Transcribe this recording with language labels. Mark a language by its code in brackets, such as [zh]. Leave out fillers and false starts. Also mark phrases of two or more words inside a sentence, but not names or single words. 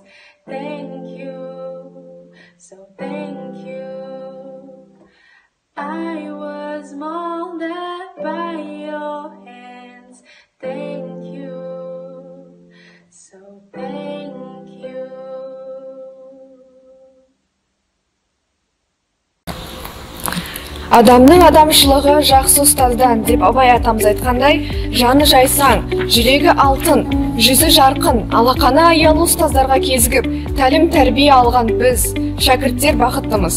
[en] Thank you, so thank you. I was molded by your hands. Thank you, so thank you. [kk] Адамның адамшылығы жақсы ұстаздан деп Абай атамыз айтқандай, жаны жайсаң, жүрегі алтын, жүзі жарқын, алақаны аялы ұстаздарға кезігіп, тәлім тәрбие алған біз, шәкірттер бақыттымыз.